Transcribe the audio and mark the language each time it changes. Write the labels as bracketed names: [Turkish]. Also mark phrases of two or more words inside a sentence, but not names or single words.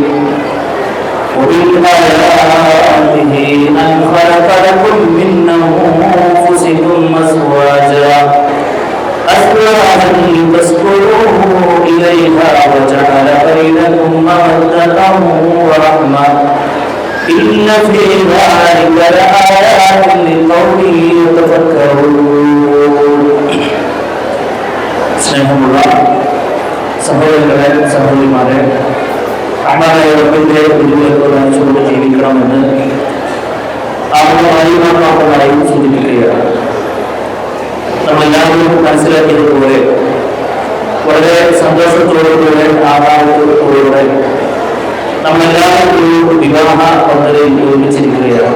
[Arabic] ومن آياته أن خلق لكم من أنفسكم أزواجا لتسكنوا إليها وجعل بينكم مودة ورحمة إن في ذلك لآيات لقوم يتفكرون. [Malayalam] സ്നേഹമുള്ള സഹോദരങ്ങളെ സഹോദരിമാരെ, റഹ്മാനായ റബ്ബിന്റെ വിധികളോട് ജീവിക്കണമെന്ന് ആത്മാർത്ഥമായി സൂചിപ്പിക്കുകയാണ്. നമ്മളെല്ലാവരും മനസ്സിലാക്കിയതുപോലെ വളരെ സന്തോഷത്തോടുകൂടെ ആഹ്ലാദത്തോടുകൂടെ നമ്മളെല്ലാവരും വിവാഹ പദ്ധതിയിൽ ഒരുമിച്ചിരിക്കുകയാണ്.